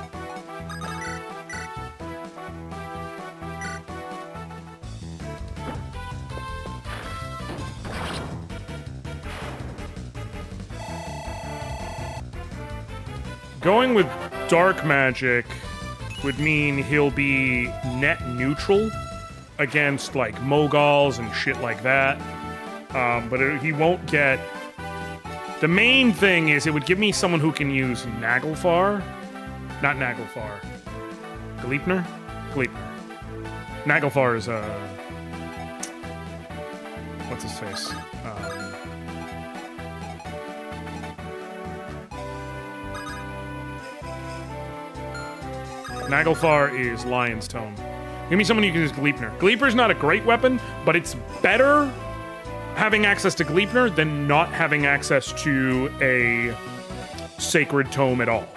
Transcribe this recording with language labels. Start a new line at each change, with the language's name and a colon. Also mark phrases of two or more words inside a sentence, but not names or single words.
English: Going with dark magic would mean he'll be net neutral against, like, Moguls and shit like that. He won't get... The main thing is it would give me someone who can use Naglfar. Not Naglfar. Gleipnir? Gleipnir. Naglfar is, what's his face? Naglfar is Lion's Tome. Give me someone who can use Gleipnir. Gleipnir's not a great weapon, but it's better having access to Gleipnir than not having access to a Sacred Tome at all.